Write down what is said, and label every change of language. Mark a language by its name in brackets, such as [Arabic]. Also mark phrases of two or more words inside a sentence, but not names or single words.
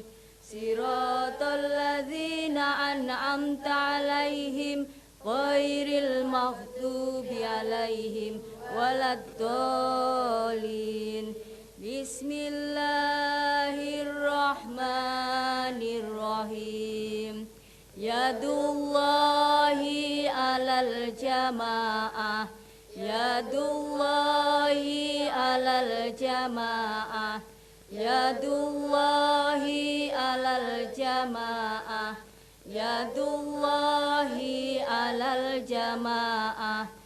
[Arabic] صراط الذين أنعمت عليهم غير المغضوب عليهم ولا الضالين. بسم الله الرحمن الرحيم. يد الله على الجماعة. يد الله على الجماعة. يد الله على الجماعة. يد الله على الجماعة.